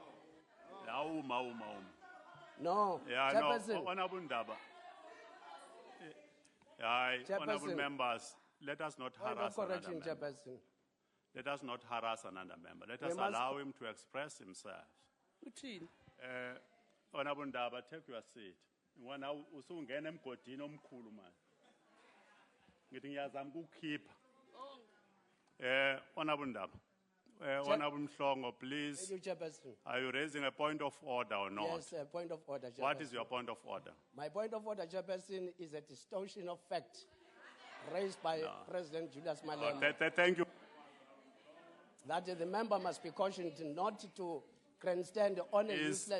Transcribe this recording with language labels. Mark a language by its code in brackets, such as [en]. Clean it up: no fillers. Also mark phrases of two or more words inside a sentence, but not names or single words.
[en] No, Yeah, Chairperson. no, Honorable Ndaba. Honorable members, let us not Point of harass another correction, member. Chairperson. Let us not harass another member. Let We us must- allow him to express himself. [zu] Uthini? Honorable Ndaba, take your seat. Ngoba usungena emgodini omkhulu manje. Ngithi ngiyazama ukukhipha. [en] Honorable Ndaba. Honorable Mhlongo, please. Thank you, Chairperson. Are you raising a point of order or not? Yes, a point of order, Chairperson. What is your point of order? My point of order, Chairperson, is a distortion of fact raised by President Julius Malema. Thank you. That the member must be cautioned not to grandstand on a useless.